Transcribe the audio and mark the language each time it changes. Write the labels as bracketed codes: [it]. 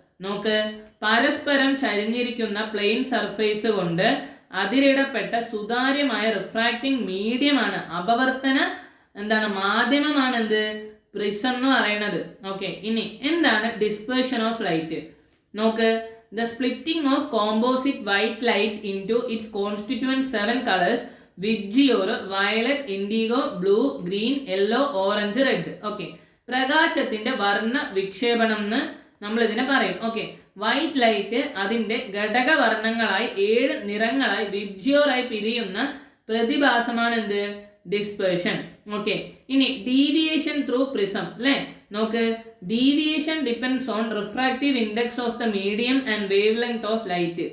[ml] നോക്ക്, പരസ്പരം ചരിഞ്ഞിരിക്കുന്ന plain surface കൊണ്ട് അതിരിടപ്പെട്ട സുതാര്യമായ റിഫ്രാക്റ്റിംഗ് മീഡിയമാണ്, അപവർത്തന എന്താണ് മാധ്യമമാണ് എന്ത്? പ്രിസം എന്ന് പറയുന്നത്. ഓക്കെ, ഇനി എന്താണ് ഡിസ്പേർഷൻ ഓഫ് ലൈറ്റ്? [en] നോക്ക്, the splitting of composite white light into its constituent 7 colors: VIBGYOR, violet, indigo, blue, green, yellow, orange, red. [ml] Okay, പ്രകാശത്തിന്റെ വർണ്ണ വിക്ഷേപണം എന്ന് നമ്മൾ ഇതിനെ പറയും. ഓക്കെ, വൈറ്റ് ലൈറ്റ് അതിന്റെ ഘടക വർണ്ണങ്ങളായി 7 നിറങ്ങളായി വിഡ്ജിയോറായി പിരിയുന്ന പ്രതിഭാസമാണ് എന്ത്? ഡിസ്പേർഷൻ. [en] Okay, ഇനി deviation through prism അല്ലെ? നോക്ക്, deviation depends on refractive index of the medium and wavelength of light.